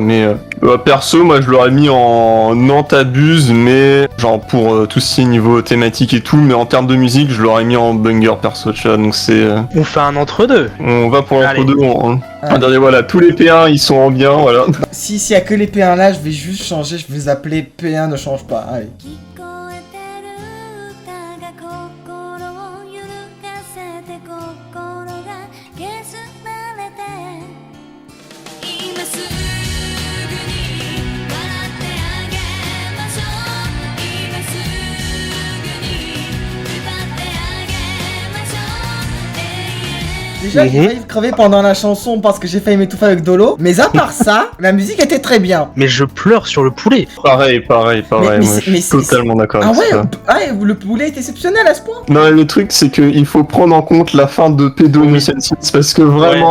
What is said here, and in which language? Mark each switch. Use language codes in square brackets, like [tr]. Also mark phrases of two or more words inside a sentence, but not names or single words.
[fr] Mais perso, moi, je l'aurais mis en non t'abuses, mais genre pour tout ce qui est niveau thématique et tout. Mais en termes de musique, je l'aurais mis en banger perso, tu vois. Donc c'est... On fait un entre-deux. On va pour l'entre-deux. Allez. Regardez, voilà, tous les P1, ils sont en bien, voilà. S'il y a que les P1 là, je vais juste changer, je vais les appeler P1 ne change pas. Allez. [ja] 聞こえてる歌が心を揺るがせて心が削られて今すぐに笑ってあげましょう今すぐに奪ってあげましょう永遠 [fr] Déjà, j'ai failli crever pendant la chanson parce que j'ai failli m'étouffer avec Dolo. Mais à part ça, la musique était très bien. Mais je pleure sur le poulet. Pareil, Mais moi, je suis totalement d'accord Ah avec ouais, ça. le poulet est exceptionnel à ce point. Non, le truc, c'est qu'il faut prendre en compte la fin de P2 Mission 6, parce que vraiment...